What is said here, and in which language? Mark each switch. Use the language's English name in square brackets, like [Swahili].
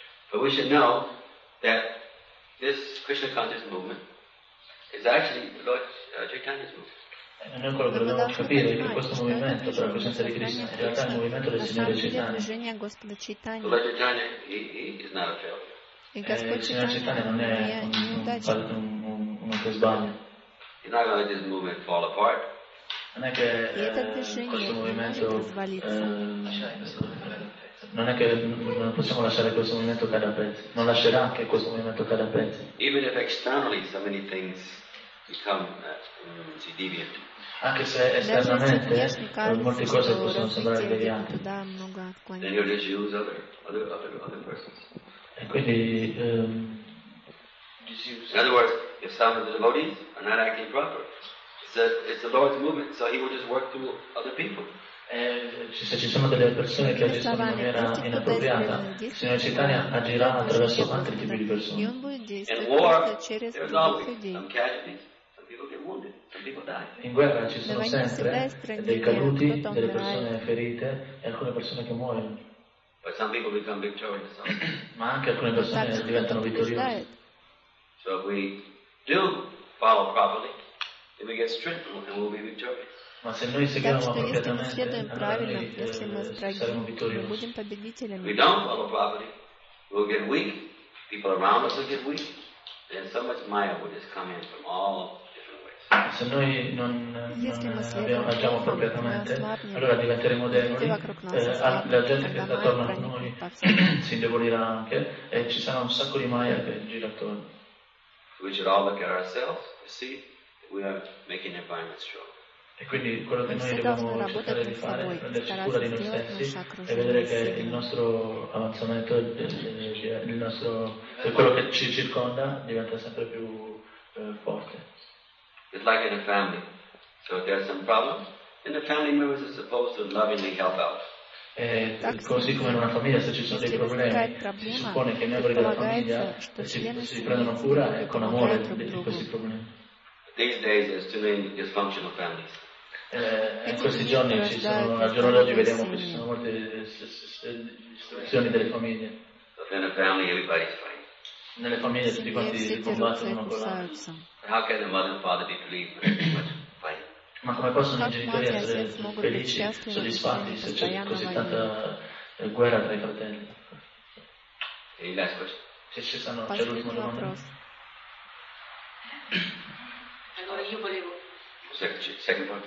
[English] But we should know that this Krishna consciousness movement is actually the Lord Chaitanya's movement. [Italian] E noi quello che dobbiamo capire è che questo movimento per la coscienza di Krishna in realtà è il movimento del Signore Chaitanya. [English] Lord Chaitanya, he is not a failure. [Italian] Il Signore Chaitanya non è un che sbaglia. [English] He's not going to let this movement fall apart. [Italian] Non è che non possiamo lasciare questo movimento cada a pezzi, non lascerà che questo movimento cada a pezzi. [English] Even if externally so many things become deviant. [Italian] Anche se esternamente molte cose possono sembrare deviate. [English] Then you just use other persons. [Italian] E quindi [English] in other words, if some of the devotees are not acting proper. It's the Lord's movement, so he will just work through other people. [Italian] Se ci sono delle persone che agiscono in maniera inappropriata, il Signore Chaitanya agirà attraverso altri tipi di persone. [English] In war, there's always some casualties. Some people get wounded, some people die. [Italian] In guerra ci sono sempre dei caduti, delle persone ferite e alcune persone che muoiono. [English] But some people become victorious. [Italian] Ma anche alcune persone diventano vittoriose. [English] So if we do follow properly, if we get strength, we will be victorious. [Italian] Ma se noi seguiamo completamente, noi saremo vittoriosi. [English] If we don't follow properly, we will get weak. People around us will get weak. Then so much maya will just come in from all different ways. [Italian] Se noi non agiamo completamente, allora diventeremo deboli. La gente che sta attorno a noi si indebolirà anche e ci sarà un sacco di maya che gira attorno. [English] We should all look at ourselves to see. We are making the environment strong. [Italian] E quindi quello che noi dobbiamo cercare di fare è prenderci cura di noi stessi e vedere che il nostro avanzamento, il nostro, quello che ci circonda diventa sempre più forte. [English] It's like in a family. So if there's some problem, then the family members are supposed to lovingly help out. [Italian] E così come in una famiglia, se ci sono dei problemi, si suppone che i membri della famiglia si prendano cura e con amore di questi problemi. [English] These days there's too many dysfunctional families. [Italian] In questi giorni vediamo che ci sono molte distruzioni delle famiglie. [English] So in a family everybody's fine. [Italian] Nelle famiglie tutti quanti si combattono con l'altro. [English] How can the mother and father be pleased with so much fight? [Italian] Ma come possono i genitori essere felici, soddisfatti, se c'è così tanta guerra tra i fratelli? [English] E last question. [Italian] Se ci sono, c'è l'ultima domanda. Allora io volevo. [English] Second